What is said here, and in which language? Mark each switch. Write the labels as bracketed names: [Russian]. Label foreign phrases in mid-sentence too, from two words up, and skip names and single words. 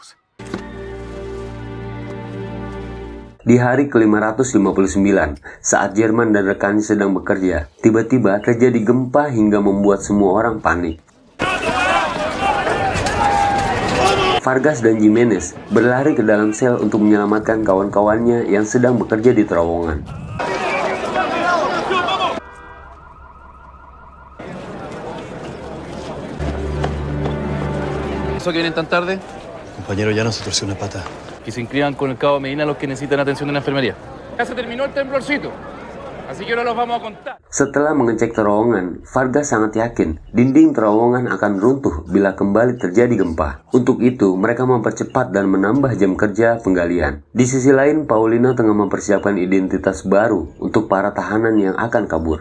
[Indonesian] Di hari ke-559, saat Jerman dan rekannya sedang bekerja, tiba-tiba terjadi gempa hingga membuat semua orang panik. Vargas dan Jimenez berlari ke dalam sel untuk menyelamatkan kawan-kawannya yang sedang bekerja di terowongan. [Spanish] ¿Eso que vienen tan tarde? Compañero, ya no se torció una pata. Que se inscriban con el cabo Medina los que necesitan atención de la enfermería. Ya se terminó el temblorcito, así que ahora los vamos a contar. [Indonesian] Setelah mengecek terowongan, Vargas sangat yakin dinding terowongan akan runtuh bila kembali terjadi gempa. Untuk itu, mereka mempercepat dan menambah jam kerja penggalian. Di sisi lain, Paulina tengah mempersiapkan identitas baru untuk para tahanan yang akan kabur.